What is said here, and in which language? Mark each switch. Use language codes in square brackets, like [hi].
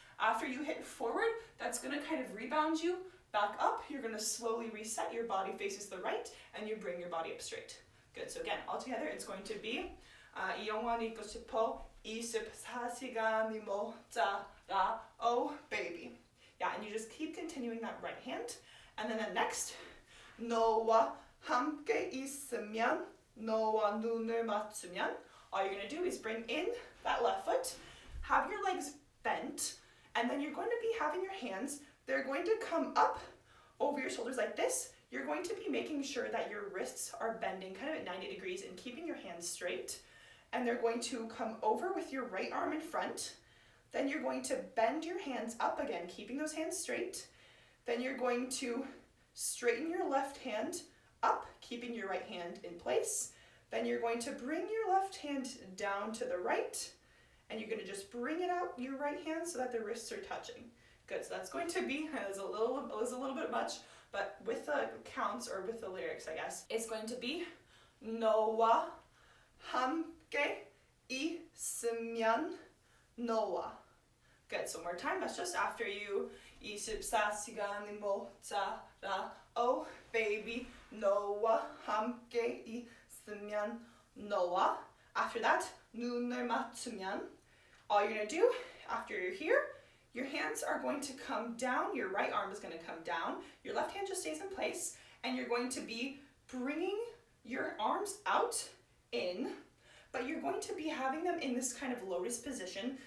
[en] After you hit forward, that's going to kind of rebound you back up. You're going to slowly reset. Your body faces the right, and you bring your body up straight. Good. So again, all together, it's going to be [ko] 이 영화는 있고 싶어 24시간이 모자라, [en] oh baby. Yeah, and you just keep continuing that right hand. And then the next, [ko] 너와 함께 있으면, 너와 눈을 맞추면. [en] All you're going to do is bring in that left foot, have your legs bent, and then you're going to be having your hands, they're going to come up over your shoulders like this. You're going to be making sure that your wrists are bending kind of at 90 degrees and keeping your hands straight. And they're going to come over with your right arm in front. Then you're going to bend your hands up again, keeping those hands straight. Then you're going to straighten your left hand up, keeping your right hand in place. Then you're going to bring your left hand down to the right. And you're going to just bring it out, your right hand, so that the wrists are touching. Good, so that's going to be, it was a little bit much, but with the counts, or with the lyrics, I guess, it's going to be [ko] 너와 함께 있으면 너와. [en] Good, so one more time, that's just after you. [ko] 24시간이 모자라, [en] oh baby, [ko] 너와 함께 있으면 너와. [en] After that, [ko] 눈을 맞추면. [en] All you're going to do, after you're here, your hands are going to come down, your right arm is going to come down, your left hand just stays in place, and you're going to be bringing your arms out, in, but you're going to be having them in this kind of lotus position.